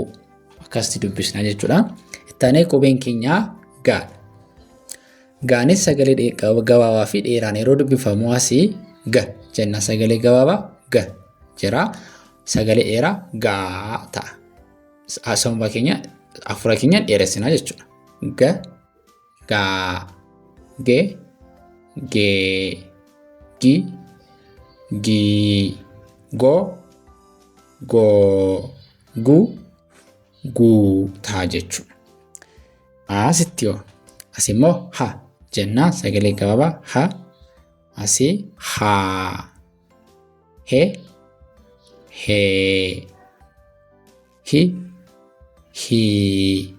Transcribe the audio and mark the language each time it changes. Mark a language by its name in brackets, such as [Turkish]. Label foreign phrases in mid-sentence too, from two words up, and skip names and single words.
[Oromo] Akkasitti dubbisnaa jechuudha. Ittaanee qubeen keenyaa gaadha. Gaanis sagalee gabaabaa fi dheeraan yeroo dubbifamu asii ga jenna sagalee gabaabaa ga jira. Sagalee dheeraa gaa ta'a. Sababa keenya afura keenyaan dheeressinaa jechuudha. Ga, gaa, ge, gee, gi, gii, go, goo, gu, guu ta'a jechuudha. Asitti yoo asii immoo ha jennaa sagalee gabaabaa ha. Asii haa. He, hee. Hi, hii.